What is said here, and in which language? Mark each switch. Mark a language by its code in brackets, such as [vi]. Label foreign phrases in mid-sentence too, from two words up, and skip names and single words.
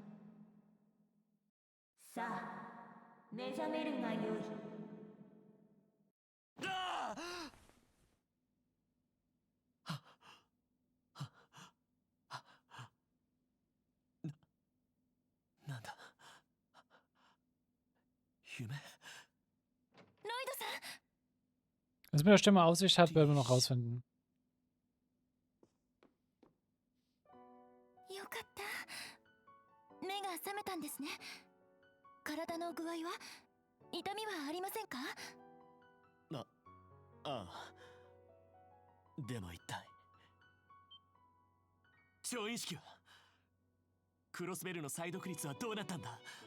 [ja] さあ目覚めるがよい。なんだ夢。 [de] Was mit der Stimme auf sich hat, werden wir noch rausfinden. [ja] よかった。目が覚めたんですね。体の具合は痛みはありませんか？ああ。でも一体超意識はクロスベルの再読率はどうなったんだ？